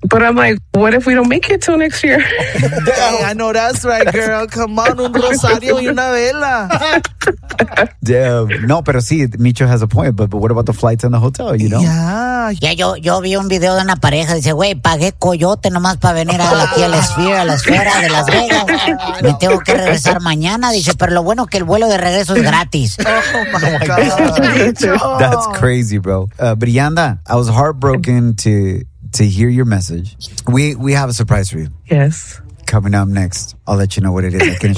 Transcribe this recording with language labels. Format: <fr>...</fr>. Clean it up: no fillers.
<en>But I'm like, what if we don't make it till next year? Damn, I know that's right, girl. Come on,</en> <es>un rosario y una vela.</es> <en>Damn.</en> <es>No, pero sí,</es> <en>Micho has a point, but what about the flights and the hotel, you know? Yeah,</en> <es>yo vi un video de una pareja, dice, güey, pagué coyote nomás para venir aquí a la Sphere, a la esfera de Las Vegas. Me tengo que regresar mañana, dice, pero lo bueno que el vuelo de regreso es gratis.</es> <en>Oh my God. That's crazy, bro. Brianda, I was heartbroken to hear your message. We have a surprise for you. Yes. Coming up next, I'll let you know what it is. I can't</en>